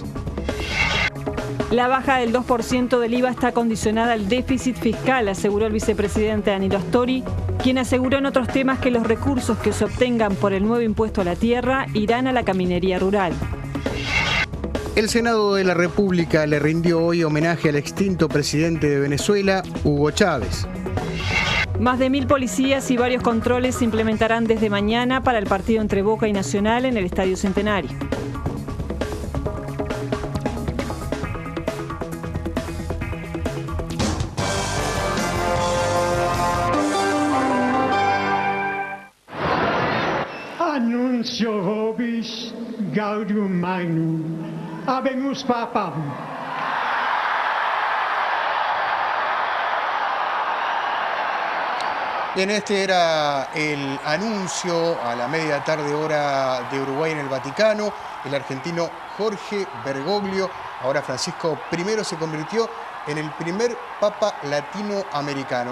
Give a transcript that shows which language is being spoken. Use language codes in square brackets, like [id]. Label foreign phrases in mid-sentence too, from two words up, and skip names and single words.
[es] La baja del 2% del IVA está condicionada al déficit fiscal, aseguró el vicepresidente Danilo Astori, quien aseguró en otros temas que los recursos que se obtengan por el nuevo impuesto a la tierra irán a la caminería rural. El Senado de la República le rindió hoy homenaje al extinto presidente de Venezuela, Hugo Chávez. Más de 1000 policías y varios controles se implementarán desde mañana para el partido entre Boca y Nacional en el Estadio Centenario. [la] Annuncio vobis Gaudium Magnum, habemus papam. [es] Bien, este era el anuncio a la media tarde hora de Uruguay en el Vaticano. El argentino Jorge Bergoglio, ahora Francisco I, se convirtió en el primer papa latinoamericano.